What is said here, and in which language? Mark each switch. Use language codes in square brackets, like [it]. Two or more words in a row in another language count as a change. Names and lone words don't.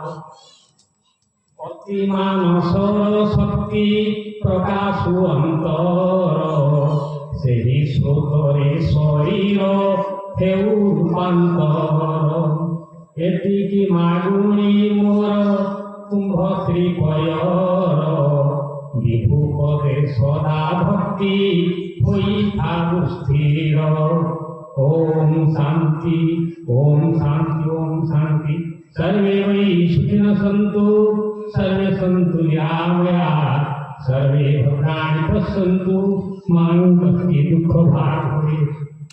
[or] ଅତି ମାନସର ଶକ୍ତି ପ୍ରକାଶୁ ଅନ୍ତର, ସେହି ସ୍ରୋତରେ ଶରୀର ହେଉ ରୂପାନ୍ତର। ଏତିକି ମାଗୁଣି ମୋର ତୁମ୍ଭ ଶ୍ରୀପୟର, ବିଭୁ ପଦେ ସଦା ଭକ୍ତି ହୋଇଥାଉ ସ୍ଥିର। [sa] ओम शांति ओम शांति ओम शांति। सर्वे वै सुखिनः सन्तु, सर्वे सन्तु निरामयाः, सर्वे भद्राणि पश्यन्तु मा कश्चित् दुःखभाग् भवेत्।